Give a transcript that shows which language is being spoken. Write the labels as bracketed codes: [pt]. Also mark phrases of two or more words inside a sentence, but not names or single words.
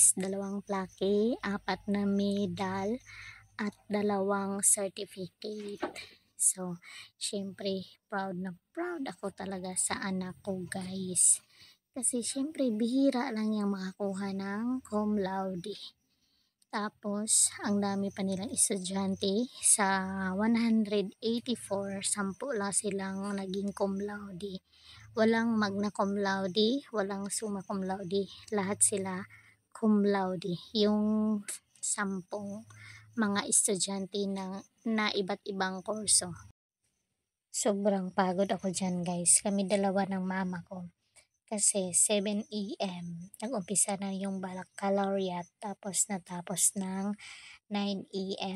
[tl] 2 plaque, 4 na medal, at 2 certificate. So, syempre, proud na proud ako talaga sa anak ko guys. Kasi syempre, bihira lang yung makakuha ng [la] cum laude. [tl] Tapos, ang dami pa nilang estudyante. Sa 184, 10 lang silang naging [la] cum laude. [tl] Walang [la] magna cum laude, [tl] walang [la] summa cum laude. [tl] Lahat sila [la] cum laude. [tl] Yung 10 mga estudyante na iba't ibang kurso. Sobrang pagod ako dyan guys. Kami dalawa ng mama ko. Kasi 7 AM, nag-umpisa na yung baccalaureate tapos natapos ng 9 AM.